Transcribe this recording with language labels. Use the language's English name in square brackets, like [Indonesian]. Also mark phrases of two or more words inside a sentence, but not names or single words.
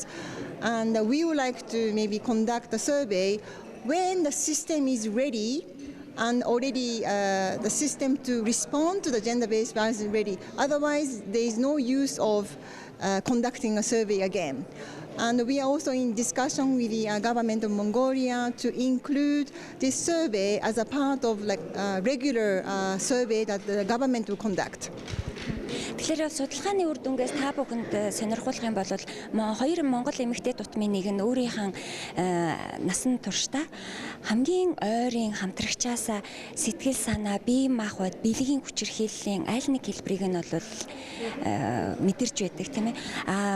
[English] And we would like to maybe conduct a survey when the system is ready and already the system to respond to the gender-based violence is ready. Otherwise, there is no use of conducting a survey again. And we are also in discussion with the government of Mongolia to include this survey as a part of regular survey that the government will conduct. [Mongolian] Тэгэхээр судалгааны үр дүнгээс та бүхэнд сонирхуулах юм бол хоёр Монгол эмэгтэй дутмын нэг нь өөрийнх нь насан туршдаа хамгийн ойрын хамтрагчаасаа сэтгэл санаа, бие махбод, бэлгийн хүчирхийллийн аль нэг хэлбэрийг нь бол мэдэрч байдаг тийм ээ.